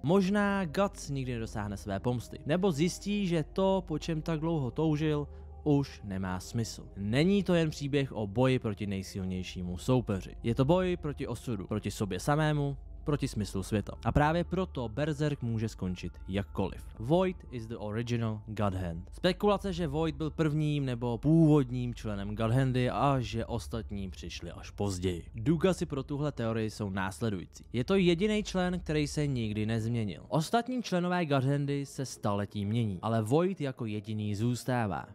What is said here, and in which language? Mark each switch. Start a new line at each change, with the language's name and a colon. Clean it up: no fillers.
Czech: Možná Guts nikdy nedosáhne své pomsty, nebo zjistí, že to, po čem tak dlouho toužil, už nemá smysl. Není to jen příběh o boji proti nejsilnějšímu soupeři. Je to boj proti osudu, proti sobě samému, proti smyslu světa. A právě proto Berserk může skončit jakkoliv.
English: Void is the original God Hand.
Czech: Spekulace, že Void byl prvním nebo původním členem God Handy a že ostatní přišli až později. Důkazy pro tuhle teorii jsou následující. Je to jediný člen, který se nikdy nezměnil. Ostatní členové God Handy se staletí mění, ale Void jako jediný zůstává.